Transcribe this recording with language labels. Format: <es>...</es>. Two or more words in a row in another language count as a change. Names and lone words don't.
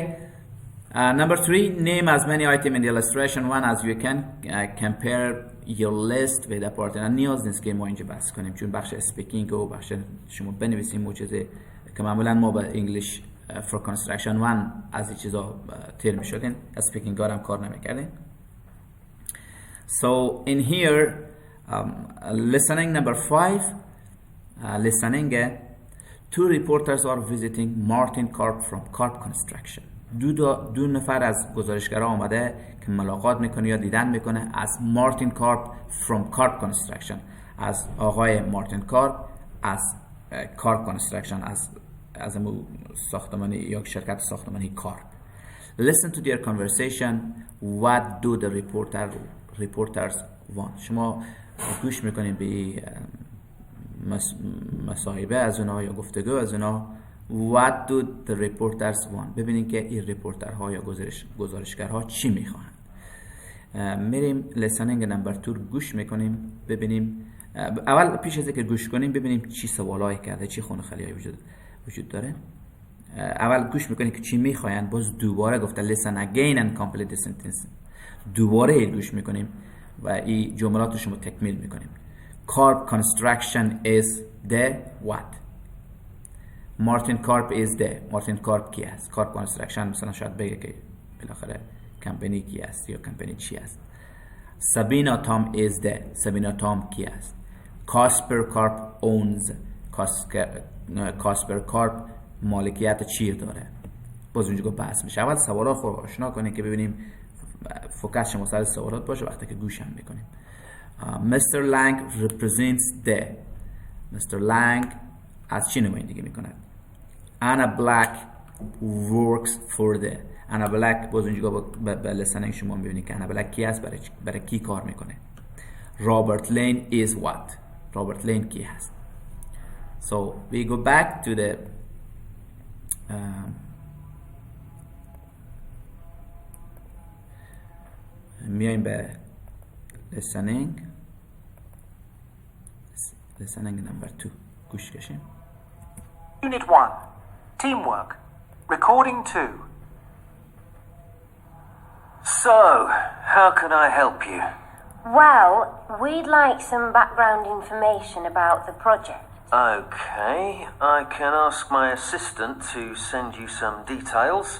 <en>Number 3 name as many items in the illustration one as you can. Compare your list with a partner.</en> <fa>نیاز نیست که ما اینجا بحث کنیم چون بخش اسپیکینگ و بخش شما بنویسیم و چیزی که معمولا ما با انگلیش</fa> <en>for construction one</en> <fa>از این چیزا تیر میشدین، اسپیکینگ هم کار نمیکردین.</fa> <en>So in here listening number 5 listening two reporters are visiting Martin Karp from Karp Construction.</en> <fa>دو نفر از گزارشگرها آمده که ملاقات میکنه یا دیدن میکنه از مارتین کارپ</fa> <en>from Karp Construction،</en> <fa>از آقای مارتین کارپ از کارپ Construction، از ساختمانی یا شرکت ساختمانی کارپ.</fa> <en>Listen to their conversation. What do the reporters want.</en> <fa>شما گوش میکنیم به مصاحبه از اونا یا گفتگو از اونا.</fa> <en>What do the reporters want.</en> <fa>ببینید که این ریپورترها یا گزارشگرها چی میخواهند. میریم</fa> <en>listening number</en> <fa>2 گوش میکنیم ببینیم. اول پیش از اینکه گوش کنیم ببینیم چی سوالایی کرده، چی خونه‌خالی‌هایی وجود داره. اول گوش میکنیم که چی میخواین، باز دوباره گفته</fa> <en>listen again and complete the sentence.</en> <fa>دوباره گوش میکنیم و این جملات رو شما تکمیل میکنیم.</fa> <en>Karp Construction is the what. مارتین کارپ is the.</en> <fa>مارتین کارپ کی است؟ کارپ کانسترکشن مثلا شاید بگه که بالاخره کمپانی کی است یا کمپانی چی است.</fa> <en>سابینا تام is the.</en> <fa>سابینا تام کی است؟</fa> <en>کاسپر کارپ owns.</en> <fa>کاسپر کارپ مالکیت چی داره؟ باز اونجا بحث میشه. اول سوالا خود آشنا کنیم که ببینیم فوکس شما سر سوالات باشه وقتی که گوشم میکنیم.</fa> <en>Mr. Lang represents the. Mr.</en> <fa>Lang از چی نمایندگی میکند؟</fa> <en>Anna Black works for the.</en> <fa>Anna Black باز اونجا به لسانه شما میبینید که Anna Black کی است، برای کی کار میکنه.</fa> <en>Robert Lane is what. Robert Lane</en> <fa>کی هست.</fa> <en>So we go back to the</en> <fa>میایم به</fa> <en>listening number 2</en> <fa>گوش کشیم.</fa> <en>Unit 1 Teamwork Recording 2. So, how can I help you? Well, we'd like some background information about the project. Okay, I can ask my assistant to send you some details.</en>